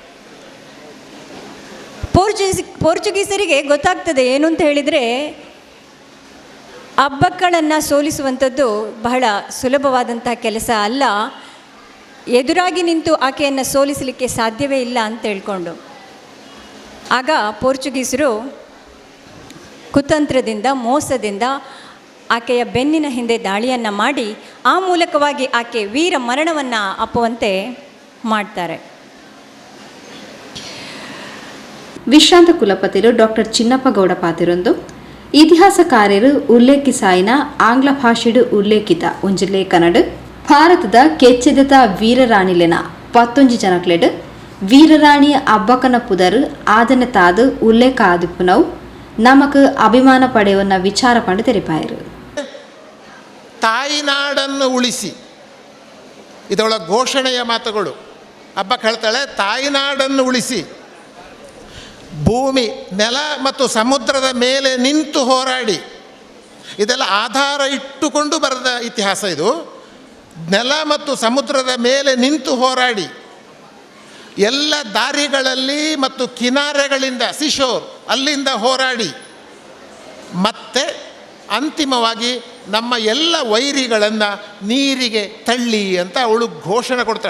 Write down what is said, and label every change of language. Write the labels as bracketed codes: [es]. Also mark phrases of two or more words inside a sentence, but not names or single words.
[kn] ಪೋರ್ಚುಗೀಸರಿಗೆ ಗೊತ್ತಾಗ್ತದೆ ಏನು ಅಂತ ಹೇಳಿದರೆ, ಅಬ್ಬಕ್ಕಳನ್ನು ಸೋಲಿಸುವಂಥದ್ದು ಬಹಳ ಸುಲಭವಾದಂಥ ಕೆಲಸ ಅಲ್ಲ, ಎದುರಾಗಿ ನಿಂತು ಆಕೆಯನ್ನು ಸೋಲಿಸಲಿಕ್ಕೆ ಸಾಧ್ಯವೇ ಇಲ್ಲ ಅಂತ ಹೇಳ್ಕೊಂಡು ಆಗ ಪೋರ್ಚುಗೀಸರು ಕುತಂತ್ರದಿಂದ, ಮೋಸದಿಂದ ಆಕೆಯ ಬೆನ್ನಿನ ಹಿಂದೆ ದಾಳಿಯನ್ನು ಮಾಡಿ ಆ ಮೂಲಕವಾಗಿ ಆಕೆ ವೀರ ಮರಣವನ್ನು ಅಪ್ಪುವಂತೆ ಮಾಡ್ತಾರೆ. [tcy] ವಿಶ್ರಾಂತ ಕುಲಪತಿರು ಡಾಕ್ಟರ್ ಚಿನ್ನಪ್ಪ ಗೌಡ ಪಾತಿರೊಂದು ಇತಿಹಾಸಕಾರರು ಉಲ್ಲೇಖಿಸಾಯಿನ ಆಂಗ್ಲ ಭಾಷೆಡು ಉಲ್ಲೇಖಿತ ಒಂಜಿ ಲೇಖನಡು ಭಾರತದ ಕೆಚ್ಚೆದೆತ ವೀರರಾಣಿಲೆನ 11 ಜನಕ್ಲೆಡು ವೀರರಾಣಿ ಅಬ್ಬಕ್ಕನ ಪುದರು ಆದನೆ ತಾದು ಉಲ್ಲೇಖ ಆದಿಪ್ಪುನವು ನಮಕ್ ಅಭಿಮಾನ ಪಡೆಯುವ ವಿಚಾರ ಪಂಡು ತೆರಿಪಾಯರು. [kn] ತಾಯಿನಾಡನ್ನು ಉಳಿಸಿ, ಇದೊಳ ಘೋಷಣೆಯ ಮಾತುಗಳು. ಹಬ್ಬಕ್ಕೆ ಹೇಳ್ತಾಳೆ, ತಾಯಿನಾಡನ್ನು ಉಳಿಸಿ, ಭೂಮಿ, ನೆಲ ಮತ್ತು ಸಮುದ್ರದ ಮೇಲೆ ನಿಂತು ಹೋರಾಡಿ. ಇದೆಲ್ಲ ಆಧಾರ ಇಟ್ಟುಕೊಂಡು ಬರೆದ ಇತಿಹಾಸ ಇದು. ನೆಲ ಮತ್ತು ಸಮುದ್ರದ ಮೇಲೆ ನಿಂತು ಹೋರಾಡಿ, ಎಲ್ಲ ದಾರಿಗಳಲ್ಲಿ ಮತ್ತು ಕಿನಾರೆಗಳಿಂದ, ಸಿಶೋರ್ ಅಲ್ಲಿಂದ ಹೋರಾಡಿ, ಮತ್ತೆ ಅಂತಿಮವಾಗಿ ನಮ್ಮ ಎಲ್ಲ ವೈರಿಗಳನ್ನು ನೀರಿಗೆ ತಳ್ಳಿ ಅಂತ ಅವಳು ಘೋಷಣೆ ಕೊಡ್ತಾಳೆ.